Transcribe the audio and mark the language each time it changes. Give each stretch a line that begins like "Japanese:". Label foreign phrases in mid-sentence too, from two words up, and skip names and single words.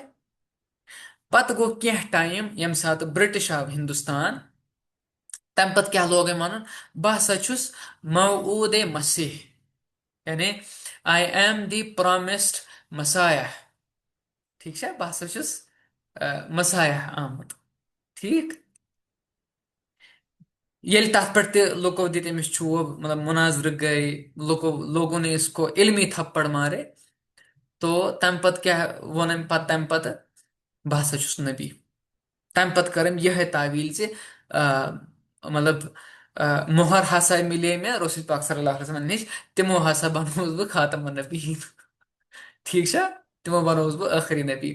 Kashmiri: پتہٕ گوٚو کینٛہہ ٹایم ییٚمہِ ساتہٕ برٹش آو ہندوستان تمہِ پتہٕ کیٛاہ لوگ أمۍ ونُن بہٕ ہسا چھُس موعوٗد مسیح یعنی
English: I am the promised Messiah.
Kashmiri: ٹھیٖک چھا؟ بہٕ ہسا چھُس مسایہ آمُت. ٹھیٖک. ییٚلہِ تتھ پٮ۪ٹھ تہِ لُکو دِتۍ أمِس چوب مطلب مُناظرٕ گٔے
Urdu: لوگوں نے اسکو علمی تھپڑ مارے.
Kashmiri: تو تمہِ پتہٕ کیٛاہ ووٚن أمۍ تمہِ پتہٕ بہٕ ہسا چھُس نبی. تمہِ پتہٕ کٔر أمۍ یِہے تعویٖل زِ مطلب مۄہر ہسا مِلے مےٚ رسول پاک صلی اللہ علیہ وسلم نِش تِمو ہسا بنووُس بہٕ خاتم النبیین. ٹھیٖک چھا؟ تِمو بنووُس بہٕ ٲخری نبی.